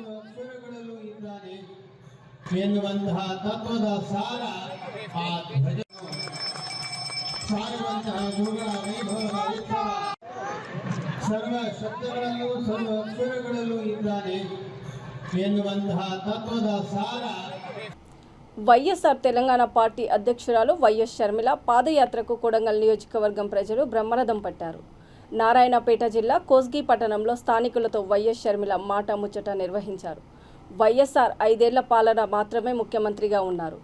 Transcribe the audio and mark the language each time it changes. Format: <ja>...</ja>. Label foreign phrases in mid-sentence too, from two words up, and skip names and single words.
<kn>ಅಕ್ಷರಗಳಲ್ಲೂ ಇದ್ದಾನೆ ಎನ್ನುವಂತಹ ತತ್ವದ ಸಾರ ಆ ಧ್ವಜವನ್ನು ಸಾರುವಂತಹ ಗುರುಗಳ ವೈಭವದ ಉತ್ಸವ. ಸರ್ವ ಶಬ್ದಗಳಲ್ಲೂ ಸರ್ವ ಅಕ್ಷರಗಳಲ್ಲೂ ಇದ್ದಾನೆ ಎನ್ನುವಂತಹ ತತ್ವದ ಸಾರ.</kn> <te>వైఎస్ఆర్ తెలంగాణ పార్టీ అధ్యక్షురాలు వైఎస్ షర్మిల పాదయాత్రకు కొడంగల్ నియోజకవర్గం ప్రజలు బ్రహ్మరథం పట్టారు. నారాయణపేట జిల్లా కోస్గి పట్టణంలో స్థానికులతో వైఎస్ షర్మిల మాట ముచ్చట నిర్వహించారు. వైఎస్ఆర్ 5 ఏళ్ల పాలన మాత్రమే ముఖ్యమంత్రిగా ఉన్నారు.</te>